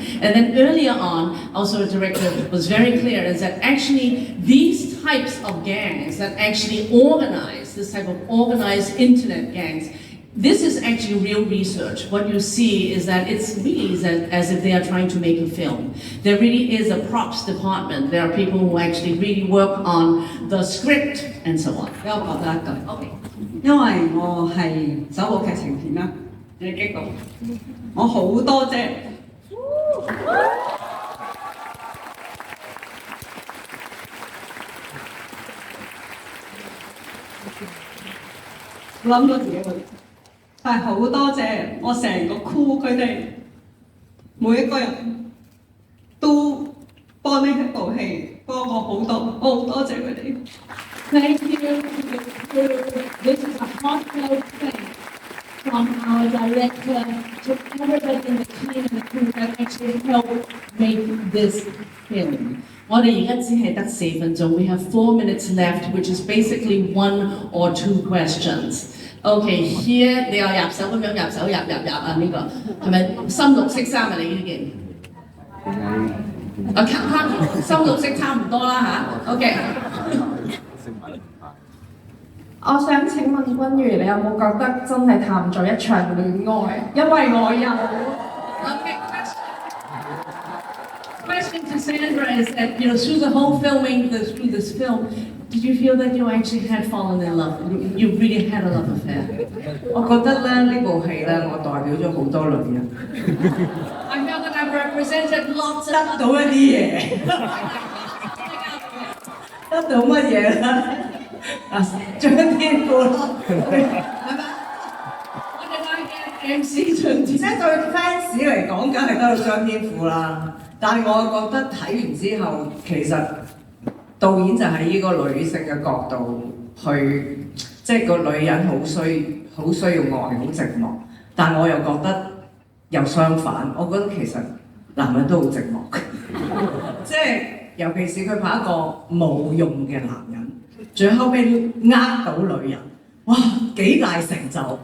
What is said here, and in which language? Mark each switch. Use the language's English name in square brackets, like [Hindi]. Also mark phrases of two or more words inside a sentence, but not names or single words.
[English] And then earlier on, also the director was very clear, is that actually these types of gangs that actually organize, this type of organized internet gangs, this is actually real research. What you see is that it's really as if they are trying to make a film. There really is a props department. There are people who actually really work on the script and so on. [Cantonese] 俾我講多一句。OK。因為我係首部劇情片啦，你激動，我好多謝。諗到自己會，但係好多謝我成個 crew 佢哋每一個人都幫呢一部戲幫我好多，我好多謝佢哋。 [English] Thank you to the crew. This is a heartfelt thanks from our director to everybody in the team and the crew that actually helped make this film. [Cantonese] 我哋而家只係得4分鐘 [English] We have 4 minutes left, which is basically 1 or 2 questions. Okay, here [Cantonese] 你又入手咁樣入手入啊呢個係咪深綠色衫啊？你呢件？深綠色差唔多啦嚇。OK。我想請問君如，你有冇覺得真係談咗一場戀愛？因為我有。 [English] Okay, question to Sandra is that through the whole filming, through this film, did you feel that you actually had fallen in love? You really had a love affair? [Cantonese] 我覺得咧呢部戲咧，我代表咗好多女人。 [English] I felt that I represented lots of [Cantonese] 得到一啲嘢。得到乜嘢咧？張天賦咯，係咪？我哋拉嘅 MC 俊傑，即係對 fans 嚟講，梗係得到張天賦啦。但係我覺得睇完之後，其實導演就喺呢個女性嘅角度去，即係個女人好需要愛，好寂寞， 但我又覺得又相反，我覺得其實男人都好寂寞嘅，即係尤其是佢拍一個冇用嘅男人，最後尾呃到女人，哇幾大成就！